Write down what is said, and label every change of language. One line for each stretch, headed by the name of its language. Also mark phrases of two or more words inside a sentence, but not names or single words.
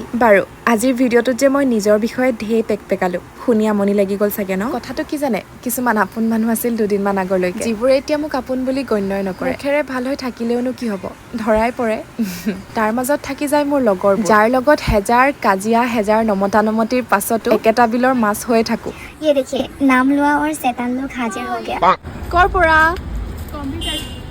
Assamese: বাৰু, আজিৰ ভিডিঅ'টোত যে মই নিজৰ বিষয়ে ঢেৰ পেকালো, শুনি আমনি লাগি গ'ল চাগে ন? কথাটো কি জানে, কিছুমান আপোন মানুহ আছিল দুদিনমান আগলৈকে, যিবোৰে এতিয়া মোক আপোন বুলি গণ্যই নকৰে। মুখেৰে ভাল হৈ থাকিলেওনো কি হ'ব, ধৰাই পৰে। তাৰ মাজত থাকি যায় মোৰ লগৰ, যাৰ লগত হেজাৰ কাজিয়া, হেজাৰ নমতানমতিৰ পাছতো একেটা বিলৰ মাছ হৈয়ে থাকো।
Hindi: ये देखिए, नाम लुआ और शैतान लोग हाजिर हो गया।
Assamese: কৰ পৰা?